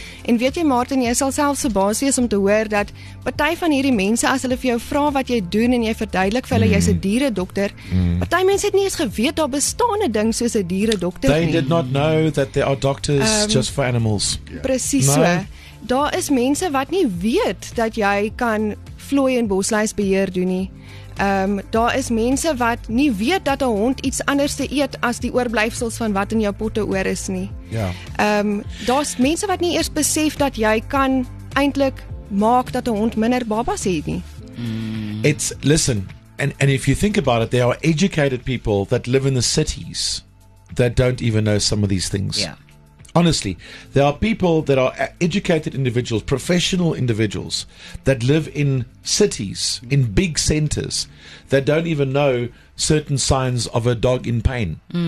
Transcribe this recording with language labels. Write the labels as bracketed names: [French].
[Afrikaans] En weet jy, Martin, jy sal selfs verbaas wees om te hoor dat party van hierdie mense, as hulle vir jou vra wat jy doen en jy verduidelik vir hulle jy's 'n dieredokter, party mense het nie eens geweet daar bestaan 'n ding soos 'n dieredokter nie. [English] They did not know that there are doctors just for animals. [Afrikaans] Presies so. Daar is mense wat nie weet dat jy kan vlooi en bosluisbeheer doen nie. Daar is mense wat nie weet dat 'n hond iets anders te eet as die oorblyfsels van wat in jou potte oor is nie. Daar's mense wat nie eers besef dat jy kan eintlik maak dat 'n hond minder babas het nie. [English] Listen, and if you think about it, there are educated people that live in the cities that don't even know some of these things. Honestly, there are people that are educated individuals, professional individuals that live in cities, in big centers, that don't even know certain signs of a dog in pain.